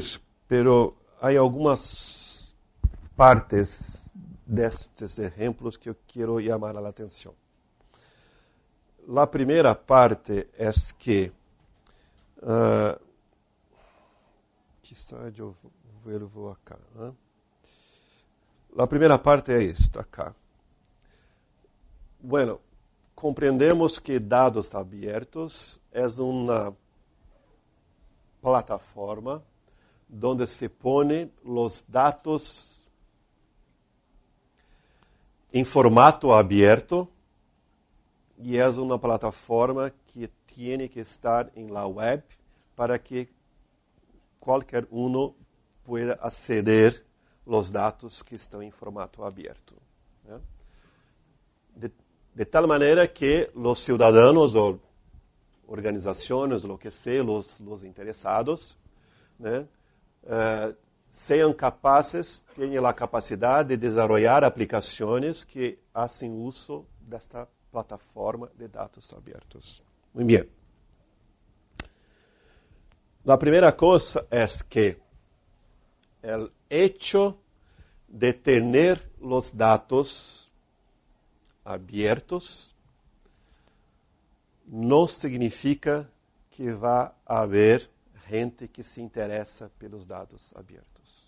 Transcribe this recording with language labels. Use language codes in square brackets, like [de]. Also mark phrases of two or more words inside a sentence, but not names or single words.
[pt] Pero há algumas partes destes exemplos que eu quero chamar a atenção. A primeira parte é que, quizá eu [es] vuelvo acá. [pt] A primeira parte é esta acá. [es] Bueno, [pt] compreendemos que dados abertos é uma plataforma [es] donde se pone los datos [pt] em formato aberto e é uma plataforma que tem que estar em [es] la web [pt] para que qualquer [es] uno pueda [pt] aceder [es] los datos [pt] que estão em formato aberto. Né? De tal maneira que os cidadãos ou [es] organizaciones, lo que sea, los interesados, né, sean capaces, [pt] tenham a capacidade de desenvolver aplicações que fazem uso desta plataforma de dados abertos. Muito bem. A primeira coisa é que o hecho de ter os dados abertos não significa que vai haver gente que se interessa pelos dados abertos.